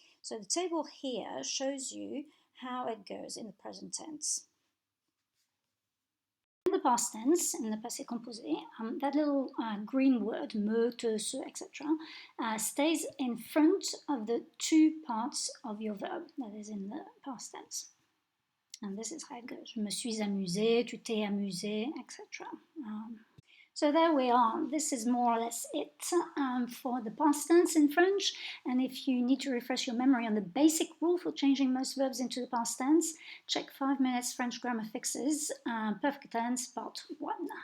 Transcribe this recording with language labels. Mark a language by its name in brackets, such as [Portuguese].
[English] So the table here shows you how it goes in the present tense. In the past tense, in the passé composé, that little green word, me, te, se, etc., stays in front of the two parts of your verb, that is in the past tense. And this is how it goes. [French] Je me suis amusée, tu t'es amusé, etc. [English] So there we are. This is more or less it for the past tense in French. And if you need to refresh your memory on the basic rule for changing most verbs into the past tense, check 5 minutes French grammar fixes, perfect tense part 1.